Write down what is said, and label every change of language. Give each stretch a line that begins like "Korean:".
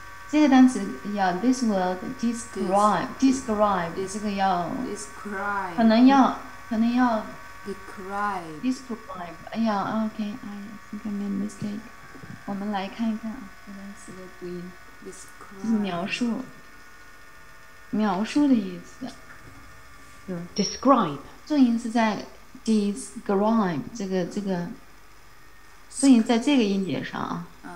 Chinese: 这个单词要
English: this word describe
Chinese: 这个要
English: describe.
Chinese: 可能要
English: describe. describe。哎呀 ，OK， I think I made a mistake。
Chinese: 我们来看一看啊，这单词的读音，这是描述的意思。
English: describe
Chinese: 重音是在 describe 这个重音在这个音节上啊。